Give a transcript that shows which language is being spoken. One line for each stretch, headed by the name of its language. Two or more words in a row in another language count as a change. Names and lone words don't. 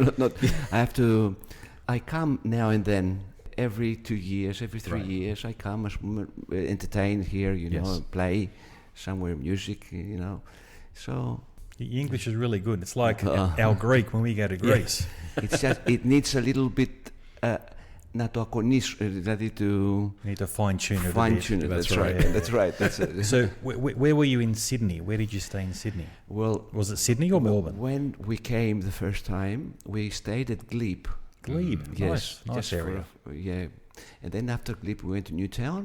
English: I come now and then, every 2 years, every 3 Right. years. I come, entertain here, you know, Yes. play somewhere music, you know. So Your English is really good. It's like our Greek when we go to Greece. it's just, it needs a little bit
Greek: να το ακονίσω, δηλαδή
English: to You need to fine tune it. fine tune it. That's right. That's right. That's it. So, where were you in Sydney? Where did you stay in Sydney? Well, Was it Sydney or Melbourne? when we came the first time, we stayed at Glebe. Glebe. Yes, Nice just area. Yeah, and then after Glebe, we went to Newtown,